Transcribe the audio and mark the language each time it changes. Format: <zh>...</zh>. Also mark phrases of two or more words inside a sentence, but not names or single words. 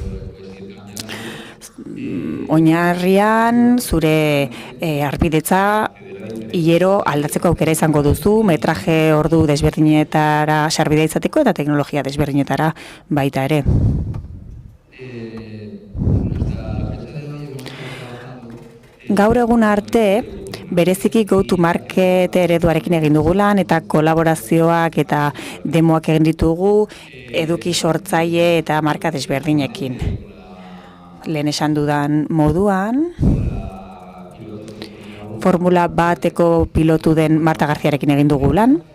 <eu>Oinarrian zure arpidetza hilero aldatzeko aukera izango duzu, metraje ordu desberdinetara sarbidea izateko eta teknologia desberdinetara baita ere. Gaur egun arte, bereziki</eu> <en>go-to-market</en> <eu>ereduarekin egin dugu lan, eta kolaborazioak eta demoak egin ditugu eduki sortzaile eta marka desberdinekin. Lehen esan dudan moduan, formula bateko pilotu den Marta Garziarekin egin dugu lan.</eu>